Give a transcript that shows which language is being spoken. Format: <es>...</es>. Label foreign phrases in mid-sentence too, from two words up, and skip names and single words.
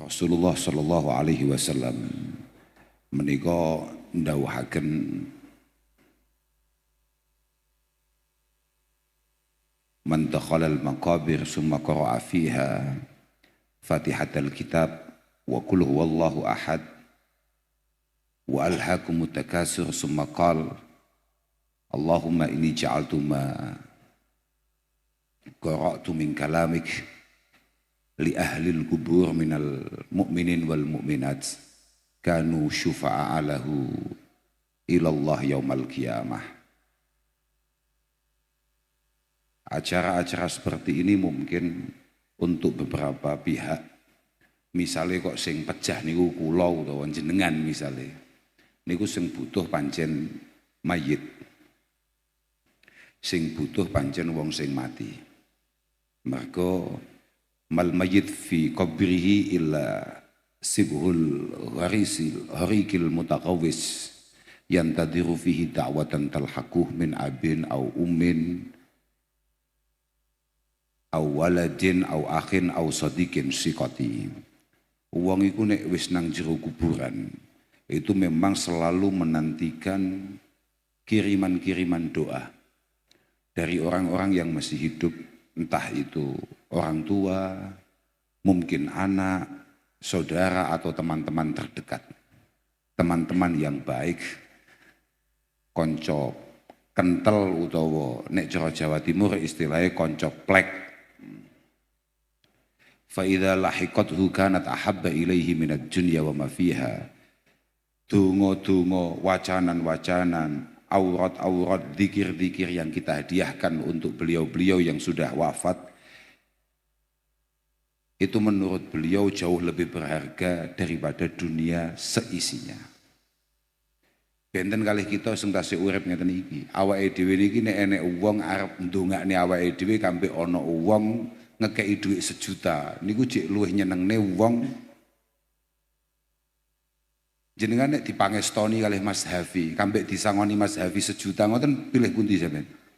<ar>رسول الله صلى الله عليه وسلم</ar> <jv>menika ndhawuhaken</jv> <ar>من دخل المقابر ثم قرأ فيها فاتحة الكتاب وقل هو الله أحد وألهاكم التكاثر ثم قال اللهم إني جعلت ما قرأت من كلامك لأهل القبور من المؤمنين والمؤمنات كانوا شفعاء له إلى الله يوم القيامة.</ar> <id>Acara-acara seperti ini mungkin untuk beberapa pihak,</id> <jv>misalnya kok sing pecah niku kula utawa jenengan misalnya, niku sing butuh pancen mayit, sing butuh pancen wong sing mati.</jv> <ar>Mergo ما الميت في قبره إلا شبه الغريق المتغوث ينتظر فيه دعوة تلحقه من أب أو أم أو ولد أو أخ أو صديق ثقة.</ar> <jv>Wong iku nek wis nang jero kuburan</jv> <id>itu memang selalu menantikan kiriman-kiriman doa dari orang-orang yang masih hidup, entah itu orang tua, mungkin anak, saudara atau teman-teman terdekat. Teman-teman yang baik,</id> <jv>konco kental utawa nek cara Jawa Timur istilahnya konco plek.</jv> <ar>فإذا لحقته كانت أحب إليه من الدنيا وما فيها.</ar> <id>Donga-donga, wacanan-wacanan, aurat-aurat, zikir-zikir yang kita hadiahkan untuk beliau-beliau yang sudah wafat, itu menurut beliau jauh lebih berharga daripada dunia seisinya.</id> <jv>Benten kalih kita sing tasih urip ngeten iki, awake dhewe niki nek enek wong arep ndongakne awake dhewe kampe ana wong ngekeki dhuwit 1 juta, niku jek luwih nyenengne wong jenengan nek dipangestoni kalih Mas Hafi, kampe disangoni Mas Hafi 1 juta ngoten pilih pundi sampean?</jv>